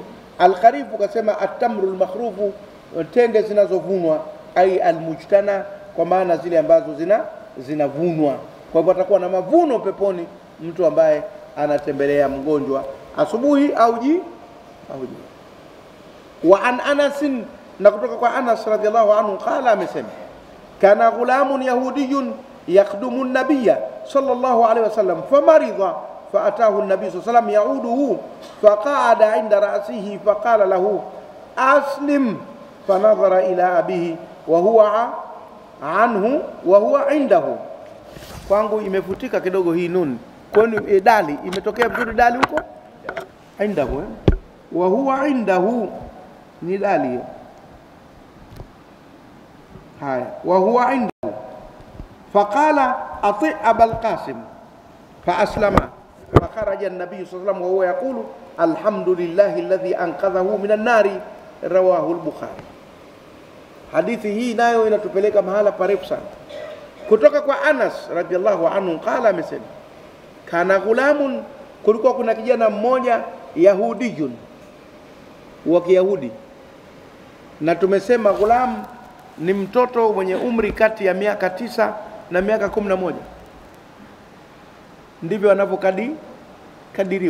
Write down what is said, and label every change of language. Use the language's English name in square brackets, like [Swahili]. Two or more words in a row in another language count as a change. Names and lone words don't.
[Swahili] Al-kharifu kasema [Arabic] التمر المخروف, [Swahili] tende zinazovunwa, [Arabic] أي المجتنى, [Swahili] kwa maana zile ambazo zinavunwa. Kwa hivyo atakuwa na mavuno peponi mtu ambaye anatembelea mgonjwa asubuhi au jioni. [Arabic] وعن أنس, [Swahili] na kutoka kwa Anas [Arabic] رضي الله عنه قال, amesema كان غلام يهودي يخدم النبي صلى الله عليه وسلم فمرض فأتاه النبي صلى الله عليه وسلم يعوده فقعد عند رأسه فقال له أسلم فنظر إلى أبيه وهو عنه وهو عنده. [Swahili] Kwangu imefutika kidogo hii nun, kwani dali imetokea vizuri, dali huko indahu, [Arabic] وهو عنده [Swahili] ni dali. [Arabic] haya, وهو عنده فقال أطع أبا القاسم فأسلم فخرج النبي صلى الله عليه وسلم وهو يقول الحمد لله الذي أنقذه من النار رواه البخاري. [Swahili] Hadithi hii nayo inatupeleka mahala parefu sana. Kutoka kwa Anas [Arabic] رضي الله عنه قال, [Swahili] amesema [Arabic] كان غلام, [Swahili] kulikuwa kuna kijana mmoja yahudiyun, wa Kiyahudi. Na tumesema ghulam ni mtoto mwenye umri kati ya miaka 9 na miaka 11, ndivyo anavyokadiriwa.